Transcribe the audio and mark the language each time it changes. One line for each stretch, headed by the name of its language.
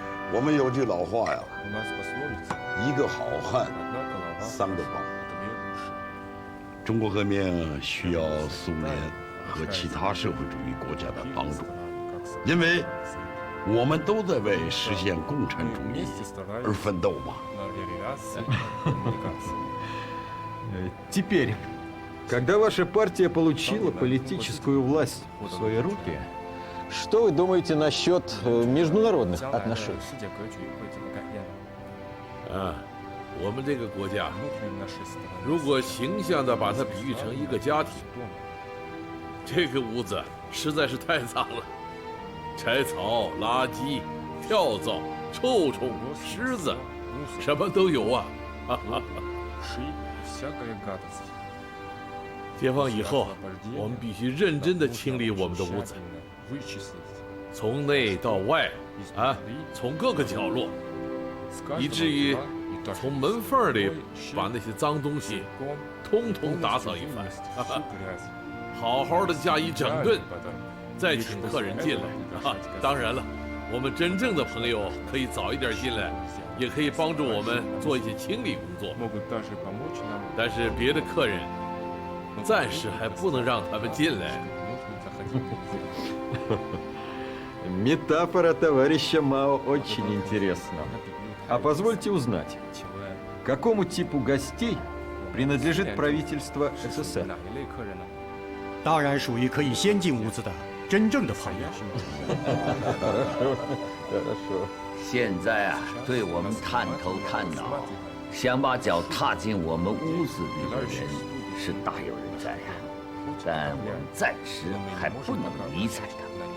Chinese: 我们有句老话呀，一个好汉，三个帮。中国革命需要苏联和其他社会主义国家的帮助，因为我们都在为实现共产主义而奋斗嘛。
Russian: Теперь, когда ваша партия получила политическую власть в свои руки, что вы думаете насчет международных отношений?
Chinese: 我们这个国家，如果形象地把它比喻成一个家庭，这个屋子实在是太脏了，柴草、垃圾、跳蚤、臭虫、虱子，什么都有啊！解放以后，我们必须认真地清理我们的屋子，从内到外，从各个角落，以至于从门缝里把那些脏东西通通打扫一番，好好的加以整顿，再请客人进来。当然了，我们真正的朋友可以早一点进来，也可以帮助我们做一些清理工作。但是别的客人暂时还不能让他们进来。
Russian: Метафора товарища Мао очень интересна. А позвольте узнать, какому типу гостей принадлежит правительство СССР?
Chinese: 当然属于可以先进屋子的真正的朋友。现在啊，对我们探头探脑，想把脚踏进我们屋子里的人是大有人在呀，但我们暂时还不能理睬他。